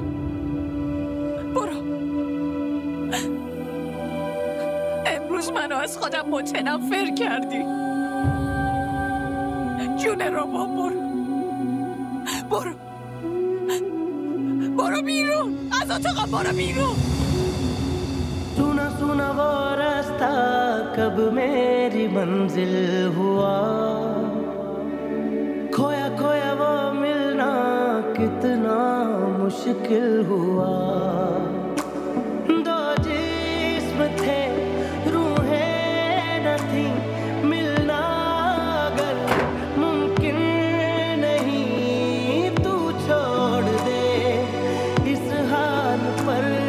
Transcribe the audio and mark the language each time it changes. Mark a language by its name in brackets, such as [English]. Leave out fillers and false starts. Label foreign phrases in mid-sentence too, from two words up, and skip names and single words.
[Persian] برو. امروز منو از خودم متنفر کردی. جون رباب، برو. برو. برو بیرون. از اتاقم برو بیرون. [Hindi] सुना सुना वो रास्ता कब मेरी मंजिल हुआ, खोया खोया वो मिलना कितना मुश्किल हुआ। दो जिस्म थे रूहें न थी, मिलना अगर मुमकिन नहीं तू छोड़ दे इस हाल पर।